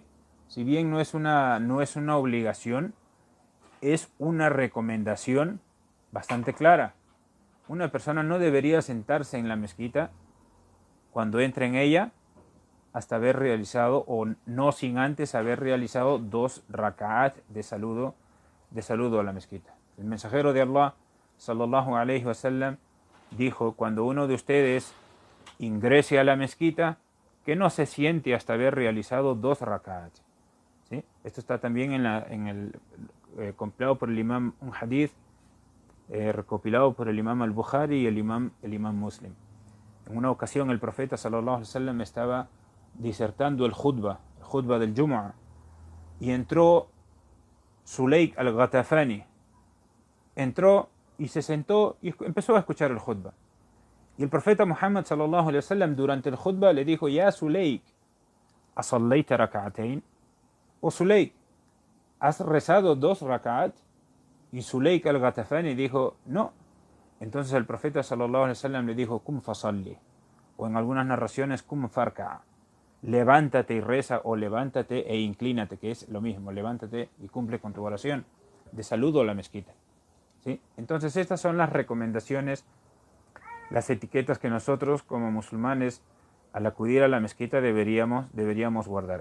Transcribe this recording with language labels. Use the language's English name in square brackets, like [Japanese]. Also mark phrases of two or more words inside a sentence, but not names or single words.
[Spanish] Si bien no es una obligación, es una recomendación bastante clara. Una persona no debería sentarse en la mezquita cuando entre en ella hasta haber realizado, o no sin antes haber realizado 2 rak'at de saludo a la mezquita. El mensajero de Allah [Arabic] sallallahu alayhi wa sallam [Spanish] dijo: cuando uno de ustedes ingrese a la mezquita, que no se siente hasta haber realizado 2 rak'at. ¿Sí? Esto está también en el compilado por el imam, un hadith recopilado por el imam al-Bukhari y el imam Muslim. En una ocasión el profeta [Arabic] sallallahu alaihi wasallam [Spanish] estaba disertando el khutbah del Jumu'ah, y entró Sulaik al-Ghatafani. Entró y se sentó y empezó a escuchar el khutbah. Y el profeta Muhammad [Arabic] sallallahu alaihi wasallam [Spanish] durante el khutbah le dijo: [Arabic] Ya Sulaik, ¿asallayta rak'atayn? [Spanish] O Sulaik, ¿has rezado 2 rak'at? Y Sulaik al-Ghatafani dijo: no. Entonces el profeta [Arabic] sallallahu alaihi wasallam [Spanish] le dijo: [Arabic] kum fasalli, [Spanish] o en algunas narraciones [Arabic] kum farka, [Spanish] levántate y reza, o levántate e inclínate, que es lo mismo, levántate y cumple con tu oración de saludo a la mezquita. ¿Sí? Entonces estas son las recomendaciones, las etiquetas que nosotros como musulmanes al acudir a la mezquita deberíamos guardar.